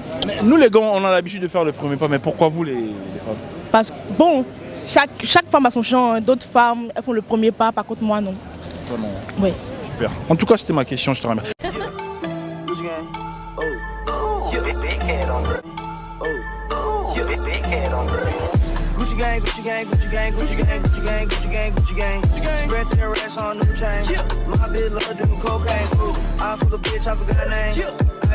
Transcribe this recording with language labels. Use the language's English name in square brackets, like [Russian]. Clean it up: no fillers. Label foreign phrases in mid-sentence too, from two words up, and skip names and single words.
[French] Mais nous les gars, on a l'habitude de faire le premier pas, mais pourquoi vous les femmes? Parce que, bon, chaque femme a son genre. D'autres femmes, elles font le premier pas, par contre, moi, non. Vraiment. Oui. Super. En tout cas, c'était ma question, je te remercie. [English] Gucci gang, Gucci gang, Gucci gang, Gucci gang, Gucci gang, Gucci gang, Gucci gang. Spread their ass on new chain. My bitch love doing cocaine. I fuck a bitch, I forgot her name.